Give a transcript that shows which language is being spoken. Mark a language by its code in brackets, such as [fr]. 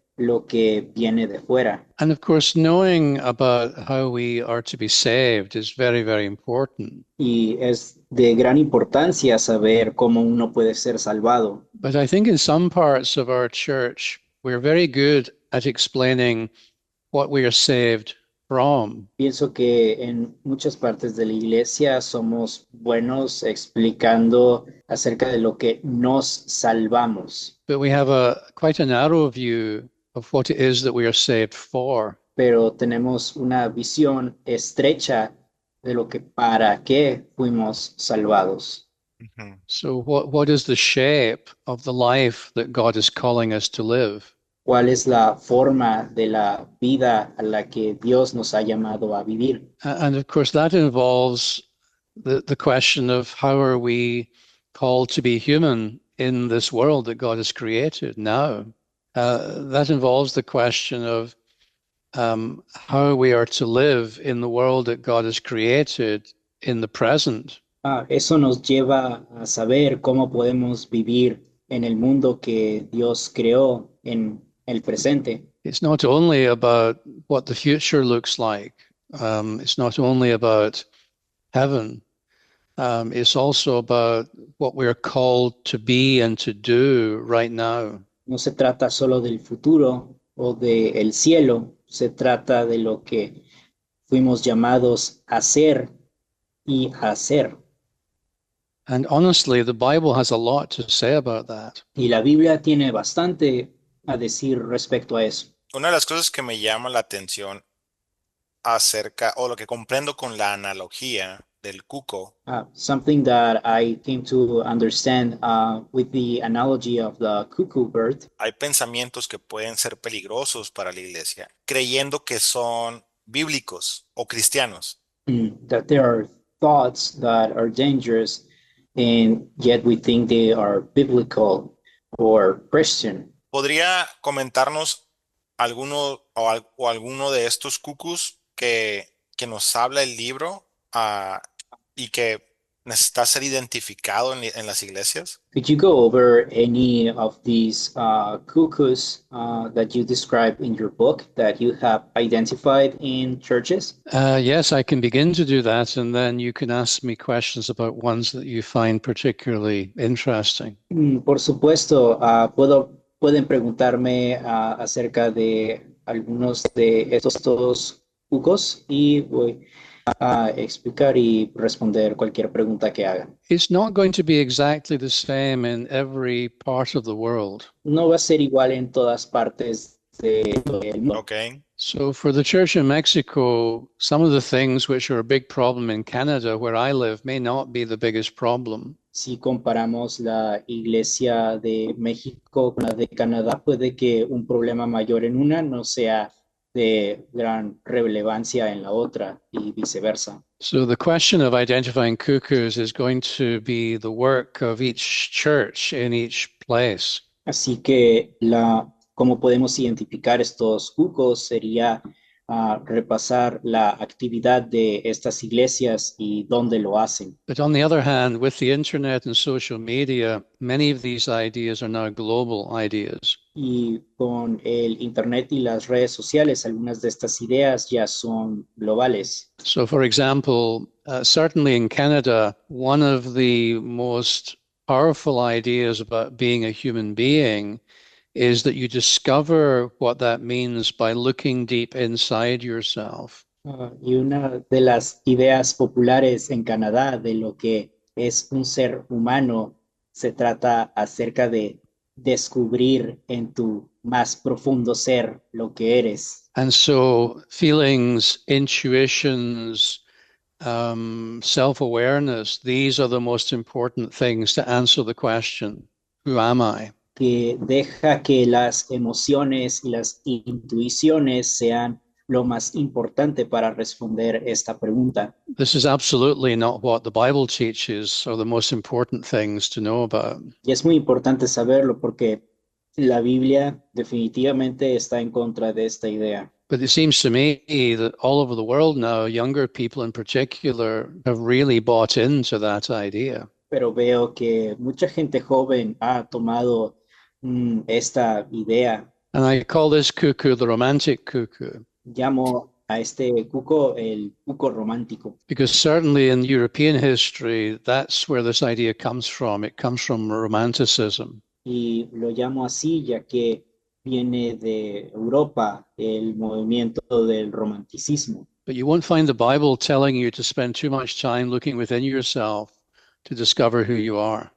[es] lo que viene de fuera. [en] And of course, knowing about how we are to be saved is very, very important. [es] Y es de gran importancia saber cómo uno puede ser salvado. [en] But I think in some parts of our church, we're very good at explaining what we are saved from. [es] Pienso que en muchas partes de la iglesia somos buenos explicando acerca de lo que nos salvamos, [en] But we have quite a narrow view of what it is that we are saved for. [es] pero tenemos una visión estrecha de lo que para qué fuimos salvados. Ujú. [en] So what is the shape of the life that God is calling us to live? [es] ¿Cuál es la forma de la vida a la que Dios nos ha llamado a vivir? [en] And of course, that involves the question of how are we called to be human in this world that God has created now? That involves the question of how we are to live in the world that God has created in the present. [es] Eso nos lleva a saber cómo podemos vivir en el mundo que Dios creó en el presente. [en] It's not only about what the future looks like. It's not only about heaven. It's also about what we're called to be and to do right now. [es] No se trata solo del futuro o del cielo, se trata de lo que fuimos llamados a ser y a hacer. [en] And honestly, the Bible has a lot to say about that. [es] Y la Biblia tiene bastante a decir respecto a eso. Una de las cosas que me llama la atención acerca, o lo que comprendo con la analogía del cuco, [en] Something that I came to understand with the analogy of the cuckoo bird. [es] hay pensamientos que pueden ser peligrosos para la iglesia, creyendo que son bíblicos o cristianos. [en] That there are thoughts that are dangerous, and yet we think they are biblical or Christian. [es] ¿Podría comentarnos alguno o alguno de estos cucus que nos habla el libro y que necesita ser identificado en las iglesias? [en] Could you go over any of these cuckoos that you describe in your book that you have identified in churches? Yes, I can begin to do that, and then you can ask me questions about ones that you find particularly interesting. [es] Por supuesto, pueden preguntarme acerca de algunos de estos cucos y voy a explicar y responder cualquier pregunta que hagan. [en] It's not going to be exactly the same in every part of the world. [es] No va a ser igual en todas partes del mundo. Ok. [en] So for the church in Mexico, some of the things which are a big problem in Canada, where I live, may not be the biggest problem. [es] Si comparamos la iglesia de México con la de Canadá, puede que un problema mayor en una no sea de gran relevancia en la otra y viceversa. [en] So the question of identifying cuckoos is going to be the work of each church in each place. [es] Así que cómo podemos identificar estos cucos sería repasar la actividad de estas iglesias y dónde lo hacen. [en] But on the other hand, with the internet and social media, many of these ideas are now global ideas. [es] Y con el internet y las redes sociales, algunas de estas ideas ya son globales. [en] So for example, certainly in Canada, one of the most powerful ideas about being a human being is that you discover what that means by looking deep inside yourself. [es] Y una de las ideas populares en Canadá de lo que es un ser humano se trata acerca de descubrir en tu más profundo ser lo que eres. [en] And so feelings, intuitions, self-awareness, these are the most important things to answer the question, who am I? [es] Que deja que las emociones y las intuiciones sean lo más importante para responder esta pregunta. [en] This is absolutely not what the Bible teaches or the most important things to know about. [es] Y es muy importante saberlo porque la Biblia definitivamente está en contra de esta idea. [en] But it seems to me that all over the world now, younger people in particular have really bought into that idea. [es] Pero veo que mucha gente joven ha tomado esta idea. [en] And I call this cuckoo the romantic cuckoo, [es] Llamo a este cuco el cuco romántico, [en] because certainly in European history, that's where this idea comes from. It comes from romanticism. [es] y lo llamo así ya que viene de Europa el movimiento del romanticismo. [en] But you won't find the Bible telling you to spend too much time looking within yourself to discover who you are.